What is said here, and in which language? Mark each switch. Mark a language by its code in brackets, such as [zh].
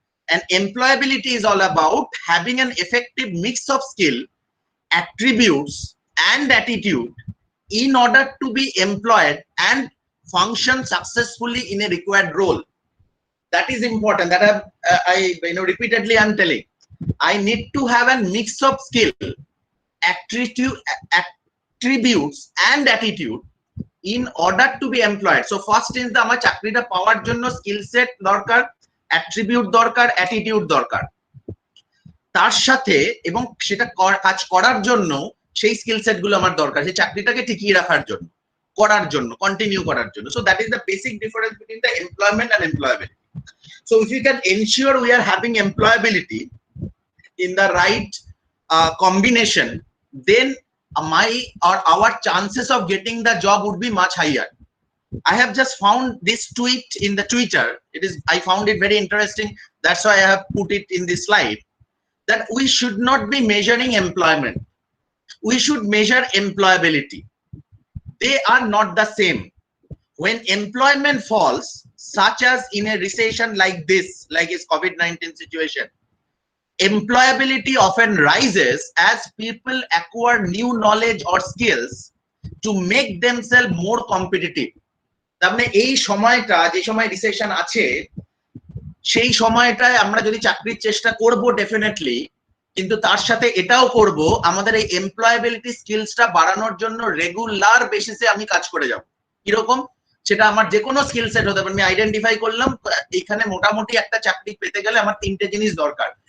[en] And employability is all about having an effective mix of skill, attributes, and attitude in order to be employed and function successfully in a required role. That is important. That I repeatedly I'm telling. I need to have a mix of skill, attributes, and attitude in order to be employed. So first is the [bn] আমার চাকরিটা পাওয়ার জন্য skill set দরকার, attribute দরকার, attitude দরকার। তার সাথে এবং সেটা কাজ করার জন্য সেই স্কিল সেট গুলো আমার দরকার, সেই চাকরিটাকে টিকিয়ে রাখার জন্য, কন্টিনিউ করার জন্য। [en] So that is the basic difference between the employment and employability. So if you can ensure we are having employability in the right combination, then our chances of getting the job would be much higher. I have just found this tweet in the Twitter. I found it very interesting. That's why I have put it in this slide, that we should not be measuring employment. We should measure employability. They are not the same. When employment falls, such as in a recession like this, like its COVID-19 situation, employability often rises as people acquire new knowledge or skills to make themselves more competitive. [bn] তার মানে এই সময়টা, যে সময় recession আছে, সেই সময়টায় আমরা যদি চাকরির চেষ্টা করব ডেফিনেটলি, কিন্তু তার সাথে এটাও করব আমাদের এই এমপ্লয়াবিলিটি স্কিলসটা বাড়ানোর জন্য রেগুলার বেসিসে আমি কাজ করে যাব। কিরকম? সেটা আমার যে কোনো স্কিল সেট হতে পারে। আমি আইডেন্টিফাই করলাম এখানে মোটামুটি একটা চাকরি পেতে গেলে আমার 3টে জিনিস দরকার।